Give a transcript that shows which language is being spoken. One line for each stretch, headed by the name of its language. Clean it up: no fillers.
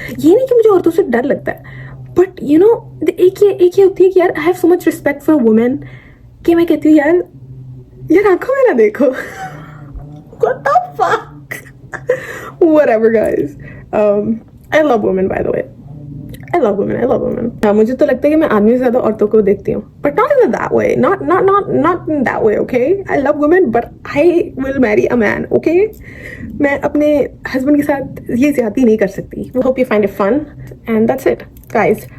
Hindi: ये नहीं कि मुझे औरतों से डर लगता है,
English: but you know
Hindi: एक ये होती है कि यार
English: I have so much respect for women
Hindi: कि मैं कहती हूँ यार आंखों में ना देखो।
English: What the fuck? Whatever guys. I love women by the way. I love women.
Hindi: मुझे तो लगता है कि मैं आदमी से ज़्यादा औरतों को देखती हूँ,
English: but not in that way. Not in that way, okay? I love women, but I will marry a man, okay?
Hindi: मैं अपने husband के साथ ये ज़्यादती नहीं कर सकती.
English: We hope you find it fun, and that's it, guys.